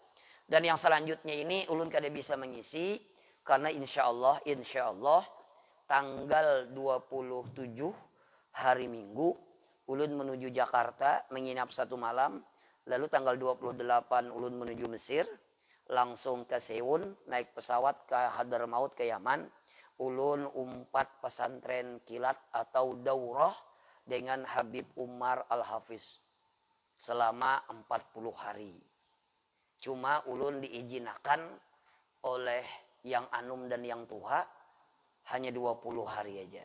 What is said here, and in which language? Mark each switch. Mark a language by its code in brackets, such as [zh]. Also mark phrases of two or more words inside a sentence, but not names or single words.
[id] Dan yang selanjutnya ini ulun kada bisa mengisi karena [ar] insya Allah [id] tanggal 27 hari Minggu ulun menuju Jakarta menginap 1 malam. Lalu tanggal 28 ulun menuju Mesir. Langsung ke Seun, naik pesawat ke Hadramaut ke Yaman. Ulun umpat pesantren kilat atau daurah dengan Habib Umar Al-Hafiz selama 40 hari. Cuma ulun diizinkan oleh yang anum dan yang tuha hanya 20 hari aja.